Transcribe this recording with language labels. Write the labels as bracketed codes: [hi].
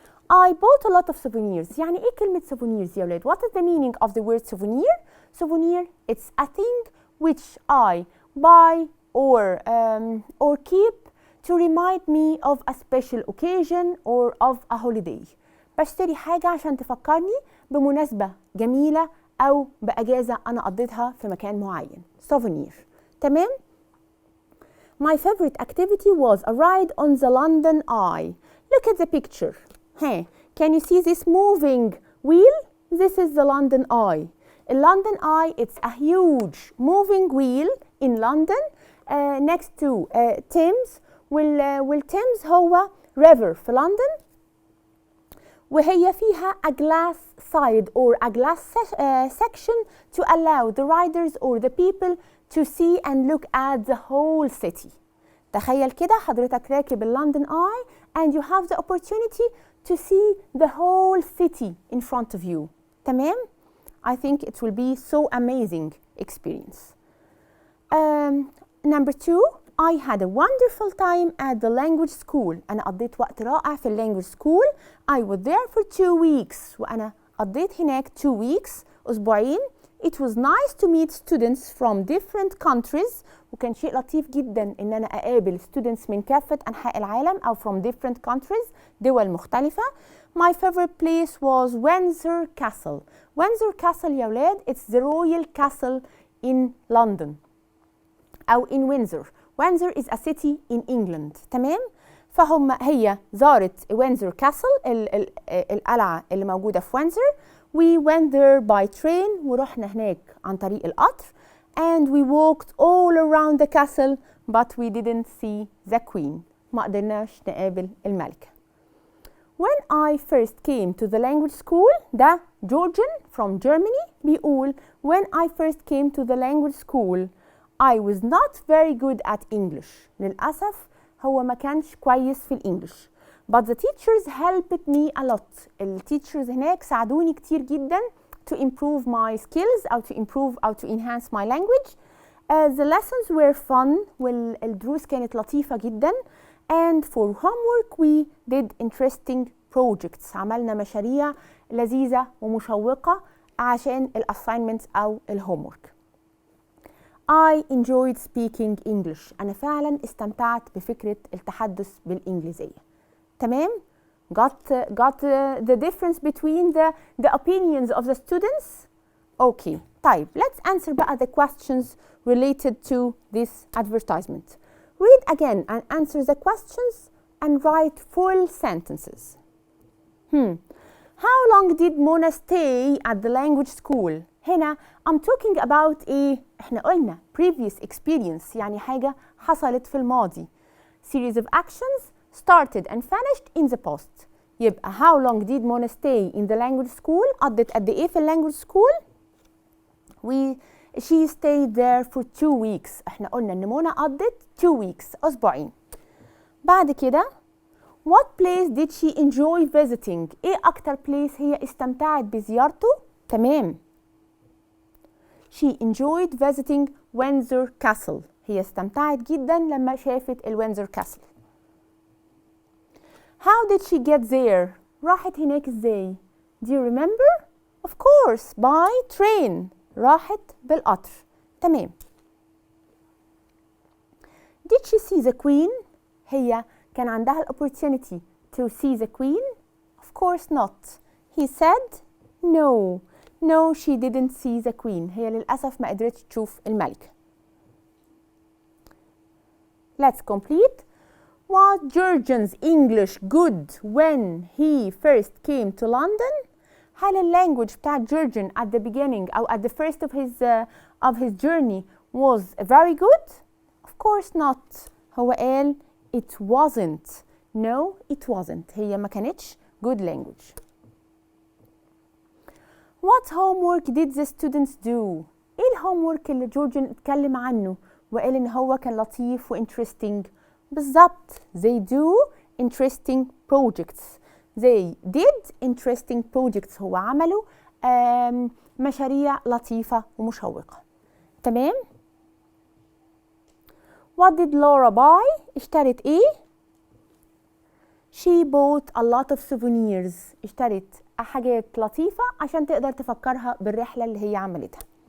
[en] I bought a lot of souvenirs. [ar] يعني إيه كلمة souvenirs يا ولاد؟ [en] What is the meaning of the word souvenir? Souvenir, it's a thing which I buy or keep to remind me of a special occasion or of a holiday. [ar] بشتري حاجة عشان تفكرني بمناسبة جميلة أو بأجازة أنا قضيتها في مكان معين. [en] souvenir. [ar] تمام؟ [en] My favorite activity was a ride on the London Eye. Look at the picture. Hey, can you see this moving wheel? This is the London Eye. The London Eye, it's a huge moving wheel in London next to Thames. [ar] والتيمز هو river في لندن، وهي فيها [en] a glass side or a glass section to allow the riders or the people to see and look at the whole city. [ar] تخيل كده حضرتك راكب اللندن [en] Eye and you have the opportunity to see the whole city in front of you. تمام؟ I think it will be so amazing experience. Number 2, I had a wonderful time at the language school. [ar] أنا قضيت وقت رائع في language school. [en] I was there for 2 weeks. [ar] وأنا قضيت هناك 2 weeks، أسبوعين. [en] It was nice to meet students from different countries. [ar] وكان شيء لطيف جدا إن أنا أقابل students من كافة أنحاء العالم أو [en] from different countries، [ar] دول مختلفة. [en] My favorite place was Windsor Castle. Windsor Castle [ar] يا ولاد [en] it's the royal castle in London أو in Windsor. Windsor is a city in England. [ar] تمام؟ هي زارت Windsor Castle القلعة اللي موجودة في Windsor. [en] We went there by train [ar] ورحنا هناك عن طريق القطر. [en] And we walked all around the castle but we didn't see the queen. [ar] ما قدرناش نقابل الملكة. [en] When I first came to the language school ده Georgian from Germany بيقول when I first came to the language school I was not very good at English. [ar] للأسف هو ما كانش كويس في الإنجليش. [en] But the teachers helped me a lot. [ar] التيتشرز هناك ساعدوني كتير جدا [en] to improve my skills أو to improve أو to enhance my language. The lessons were fun. [ar] والدروس كانت لطيفة جدا. [en] And for homework we did interesting projects. [ar] عملنا مشاريع لذيذة ومشوقة عشان الassignments أو الhomework. [en] I enjoyed speaking English. [ar] أنا فعلا استمتعت بفكرة التحدث بالإنجليزية. [en] تمام؟ Got the difference between the opinions of the students? Okay. طيب, let's answer بقى the questions related to this advertisement. Read again and answer the questions and write full sentences. How long did Mona stay at the language school? [ar] هنا [en] I'm talking about [ar] احنا قلنا [en] previous experience [ar] يعني حاجة حصلت في الماضي. [en] Series of actions started and finished in the past. يبقى how long did Mona stay in the language school؟ [ar] قضت قد ايه في [en] language school؟ she stayed there for 2 weeks. [ar] احنا قلنا ان منى قضت 2 weeks أسبوعين. بعد كده [en] what place did she enjoy visiting؟ [ar] ايه أكتر place هي استمتعت بزيارته؟ تمام. [en] She enjoyed visiting Windsor Castle. [ar] هي استمتعت جدا لما شافت الوينزر كاسل. [en] How did she get there؟ [ar] راحت هناك ازاي؟ [en] Do you remember؟ Of course by train. [ar] راحت بالقطر. تمام. [en] Did she see the queen؟ [ar] هي كان عندها [en] الopportunity to see the queen؟ Of course not. He said no. No, she didn't see the queen. [ar] هي للأسف ما قدرتش تشوف الملكة. [en] Let's complete. Was Georgian's English good when he first came to London؟ [ar] هل اللانجوج بتاع [en] Georgian at the beginning أو at the first of his journey was very good؟ Of course not. [ar] هو قال [en] it wasn't. No, it wasn't. [ar] هي ما كانتش good language. [en] What homework did the students do؟ [ar] ايه الهومورك اللي جورجن اتكلم عنه وقال ان هو كان لطيف و interesting؟ بالظبط. [en] They do interesting projects. They did interesting projects. [ar] هو عملوا مشاريع لطيفة ومشوقة. [en] تمام؟ What did Laura buy؟ [ar] اشترت ايه؟ [en] She bought a lot of souvenirs. [ar] اشترت حاجات لطيفة عشان تقدر تفكرها بالرحلة اللي هي عملتها.